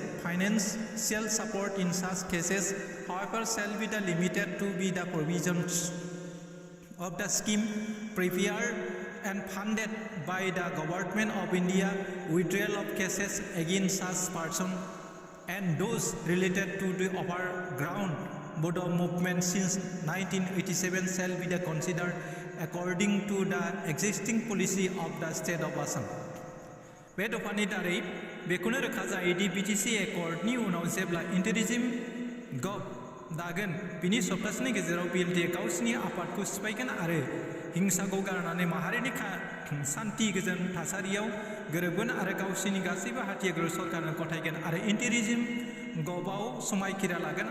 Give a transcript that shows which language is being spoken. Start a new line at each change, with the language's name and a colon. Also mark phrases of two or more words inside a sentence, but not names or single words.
English: Financial support in such cases, however, shall be limited to be the provisions of the scheme prepared and funded by the Government of India. Withdrawal of cases against such persons and those related to the overground Bodo movement since 1987 shall be considered according to the existing policy of the state of Assam.
Bodo: बे दफानि दारै बेखौनो रोखा जायोदि BTC Accordनि उनाव जेब्ला
English: interim gov
Bodo: दागोन बिनि सप्तासेनि गेजेराव BLT गावसिनि आफादखौ सिफायगोन आरो हिंसाखौ गारनानै माहारिनि सान्थि गोजोन थासारियाव गोरोबगोन आरो गावसिनि गासैबो हाथियारखौ सरकारनो गथायगोन आरो
English: interim gov
Bodo: समायखिरा लागोन।